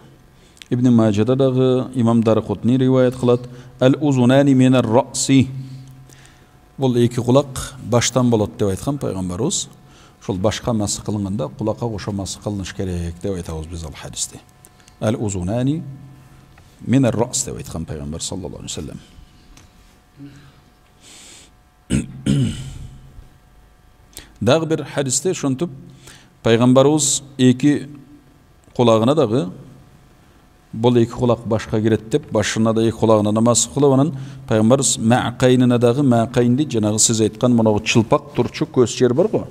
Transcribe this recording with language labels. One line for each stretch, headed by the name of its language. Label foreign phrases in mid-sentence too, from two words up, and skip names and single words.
Kyrgyz: Ибн Маджада дагы, имам Даракутни риваят кылат.
Arabic: الأذنان من الرأس.
Kyrgyz: Бул эки кулак баштан болот деп айткан пайгамбарыбыз. Ошол башка мас кылынганда кулакка кошо мас кылыныш керек деп айтабыз биз ал хадисте.
Arabic: الأذنان من الرأس
Kyrgyz: деп айткан пайгамбар
Arabic: صلى الله عليه وسلم.
Kyrgyz: Дагы бир хадисте ошентип пайгамбарыбыз эки кулагына дагы бул эки кулак башка кирет деп башына да эки кулагына намаз кылып, анан пайгамбарыбыз маакайнына дагы маакайнди жанагы сиз айткан моногу чылпак турчу көз жер бар го.